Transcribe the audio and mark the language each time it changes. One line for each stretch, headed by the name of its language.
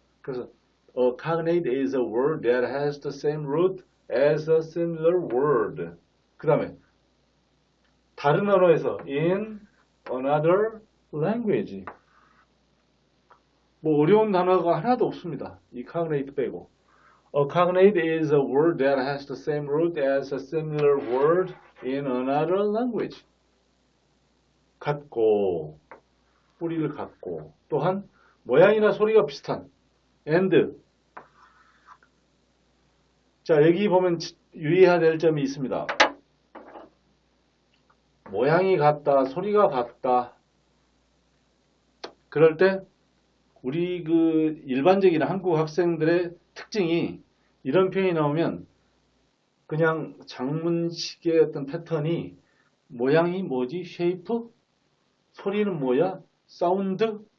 Korean: 그래서
English: a cognate is a word that has the same root as a similar word.
Korean: 그 다음에 다른 언어에서
English: in another language.
Korean: 뭐 어려운 단어가 하나도 없습니다. 이 cognate 빼고.
English: A cognate is a word that has the same root as a similar word in another language.
Korean: 같고, 뿌리를 갖고, 또한 모양이나 소리가 비슷한 and. 자, 여기 보면 유의해야 될 점이 있습니다. 모양이 같다, 소리가 같다. 그럴 때 우리 그 일반적인 한국 학생들의 특징이 이런 표현이 나오면 그냥 장문식의 어떤 패턴이 모양이 뭐지? 쉐이프? 소리는 뭐야? 사운드?